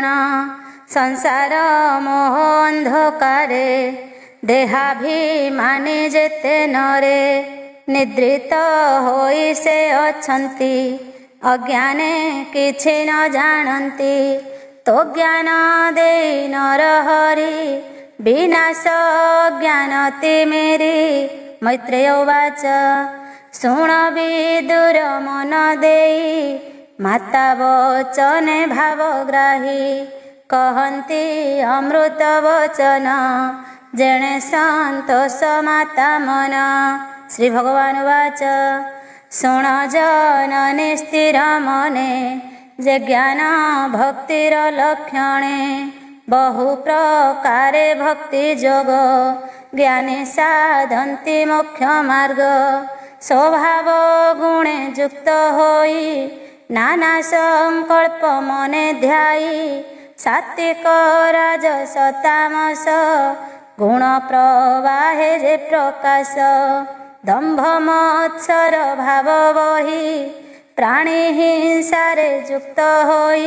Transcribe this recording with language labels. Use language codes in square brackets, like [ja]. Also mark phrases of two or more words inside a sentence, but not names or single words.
[or] ସଂସାର ମୋହ ଅନ୍ଧକାରେ ଦେହାଭିମାନୀ ଯେତେ ନରେ। ନିଦ୍ରିତ ହୋଇ ସେ ଅଛନ୍ତି ଅଜ୍ଞାନେ କିଛି ନ ଜାଣନ୍ତି। ତୋ ଜ୍ଞାନ ଦେ ନର ହରି ବିନାଶ ଜ୍ଞାନ ତିମିରି। ମୈତ୍ରେୟ ଉବାଚ ଶୁଣ ବିଦୁର ମନ ଦେଇ ମାତା ବଚନେ ଭାବଗ୍ରାହୀ। କହନ୍ତି ଅମୃତ ବଚନ ଯେଣେ ସନ୍ତୋଷ ମାତା ମନ। ଶ୍ରୀ ଭଗବାନ ଉବାଚ ଶୁଣ ଜନନୀ ସ୍ଥିର ମନେ ଯେ ଜ୍ଞାନ ଭକ୍ତିର ଲକ୍ଷଣେ। ବହୁ ପ୍ରକାରେ ଭକ୍ତି ଯୋଗ ଜ୍ଞାନୀ ସାଧନ୍ତି ମୋକ୍ଷ ମାର୍ଗ। ସ୍ୱଭାବ ଗୁଣେ ଯୁକ୍ତ ହୋଇ ନାନା ସଙ୍କଳ୍ପ ମନେ ଧ୍ୟାୟୀ। ସାତ୍ତ୍ୱିକ ରାଜସ ତାମସ ଗୁଣ ପ୍ରବାହେ ଯେ ପ୍ରକାଶ। ଦମ୍ଭ ମତ୍ସର ଭାବ ବହି ପ୍ରାଣୀ ହିଂସାରେ ଯୁକ୍ତ ହୋଇ।